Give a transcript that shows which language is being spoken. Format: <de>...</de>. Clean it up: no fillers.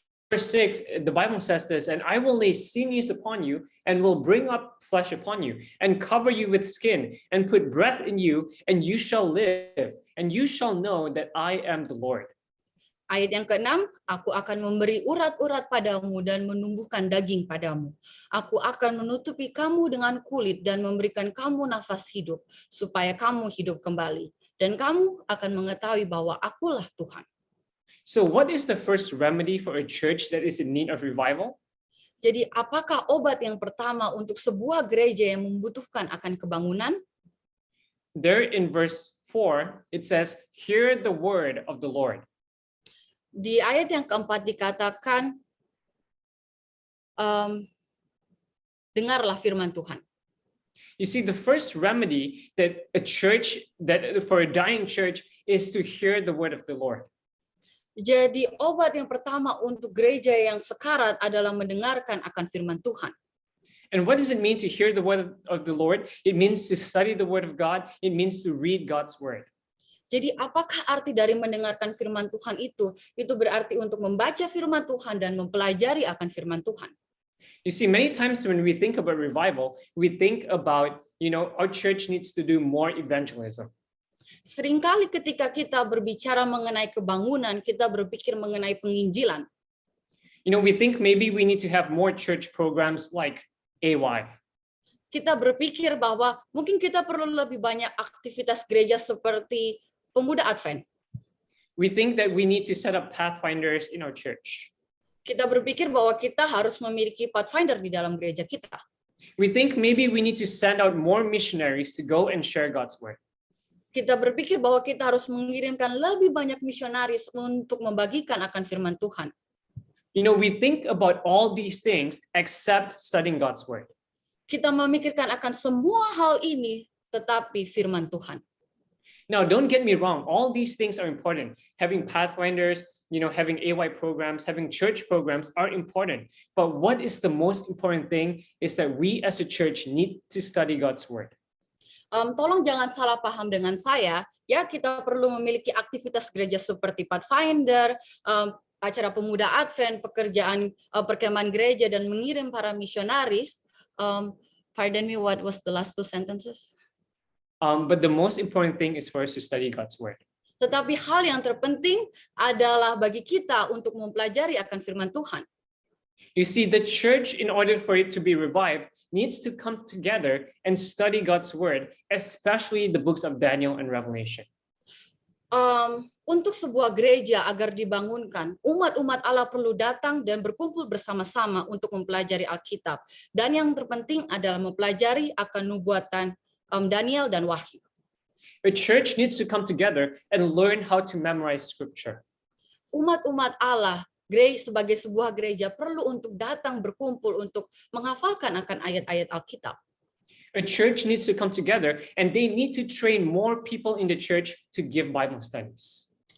<en>Verse 6, the Bible says this, and I will lay sinews upon you and will bring up flesh upon you and cover you with skin and put breath in you and you shall live and you shall know that I am the Lord.</en> <id>Ayat yang ke-6, aku akan memberi urat-urat padamu dan menumbuhkan daging padamu. Aku akan menutupi kamu dengan kulit dan memberikan kamu nafas hidup supaya kamu hidup kembali. Dan kamu akan mengetahui bahwa akulah Tuhan.</id> <en>So what is the first remedy for a church that is in need of revival?</en> <id>Jadi apakah obat yang pertama untuk sebuah gereja yang membutuhkan akan kebangunan?</id> <en>There in verse 4, it says, hear the word of the Lord.</en> <id>Di ayat yang ke-4 dikatakan, dengarlah firman Tuhan.</id> <en>You see, the first remedy that a church, that for a dying church, is to hear the word of the Lord.</en> <id>Jadi obat yang pertama untuk gereja yang sekarat adalah mendengarkan akan firman Tuhan.</id> <en>And what does it mean to hear the word of the Lord? It means to study the word of God. It means to read God's word.</en> <id>Jadi apakah arti dari mendengarkan firman Tuhan itu? Itu berarti untuk membaca firman Tuhan dan mempelajari akan firman Tuhan.</id> <en>You see, many times when we think about revival, we think about, our church needs to do more evangelism.</en> <id>Seringkali ketika kita berbicara mengenai kebangunan, kita berpikir mengenai penginjilan.</id> <en>You know, we think maybe we need to have more church programs like AY.</en> <id>Kita berpikir bahwa mungkin kita perlu lebih banyak aktivitas gereja seperti pemuda Advent.</id> <en>We think that we need to set up pathfinders in our church.</en> <id>Kita berpikir bahwa kita harus memiliki pathfinder di dalam gereja kita.</id> <en>We think maybe we need to send out more missionaries to go and share God's word.</en> <id>Kita berpikir bahwa kita harus mengirimkan lebih banyak misionaris untuk membagikan akan firman Tuhan.</id> <en>You know, we think about all these things except studying God's word.</en> <id>Kita memikirkan akan semua hal ini, tetapi firman Tuhan.</id> <en>Now, don't get me wrong. All these things are important. Having pathfinders, you know, having AY programs, having church programs are important. But what is the most important thing is that we as a church need to study God's word.</en> <id>Tolong jangan salah paham dengan saya. Ya, kita perlu memiliki aktivitas gereja seperti pathfinder, acara pemuda Advent, pekerjaan perkemahan gereja, dan mengirim para misionaris.</id> <en>Pardon me, what was the last two sentences? But the most important thing is for us to study God's word.</en> <id>Tetapi hal yang terpenting adalah bagi kita untuk mempelajari akan firman Tuhan.</id> <en>You see, the church, in order for it to be revived, needs to come together and study God's word, especially the books of Daniel and Revelation.</en> <id>Untuk sebuah gereja agar dibangunkan, umat-umat Allah perlu datang dan berkumpul bersama-sama untuk mempelajari Alkitab. Dan yang terpenting adalah mempelajari akan nubuatan Daniel dan Wahyu.</id> <en>A church needs to come together and learn how to memorize scripture.</en> <id>Umat-umat Allah sebagai sebuah gereja perlu untuk datang berkumpul untuk menghafalkan akan ayat-ayat Alkitab.</id> <en>A church needs to come together and they need to train more people in the church to give Bible studies.</en>